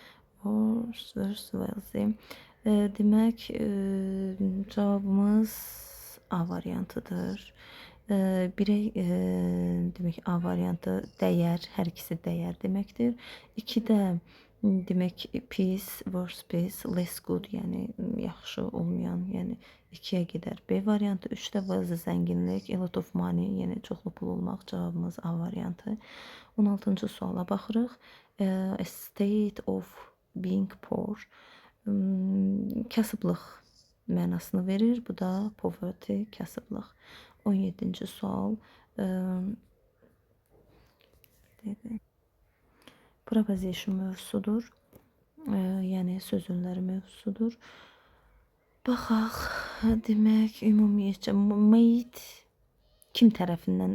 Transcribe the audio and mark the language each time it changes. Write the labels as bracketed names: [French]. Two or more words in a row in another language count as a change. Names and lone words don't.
[Azerbaijani] Demək, cavabımız A variantıdır. Birey, demək, A variantı dəyər, hər ikisi dəyər deməkdir. 2-də demək, pis, worse pis, [English] less good, [Azerbaijani] yəni yaxşı olmayan, yəni 2-yə gedər. B variantı. 3-də was zənginlik, [English] a lot of money, [Azerbaijani] yəni çoxlu pul olmaq. Cavabımız A variantı. 16-cı suala baxırıq. [English] A state of being poor. [Azerbaijani] Kasıblıq mənasını verir. Bu da poverty, kasıblıq. 17-ci sual. Preposition mövzusudur. Yəni sözünləri mövzusudur. Baxaq, demək, ümumiyyətcə made kim tərəfindən?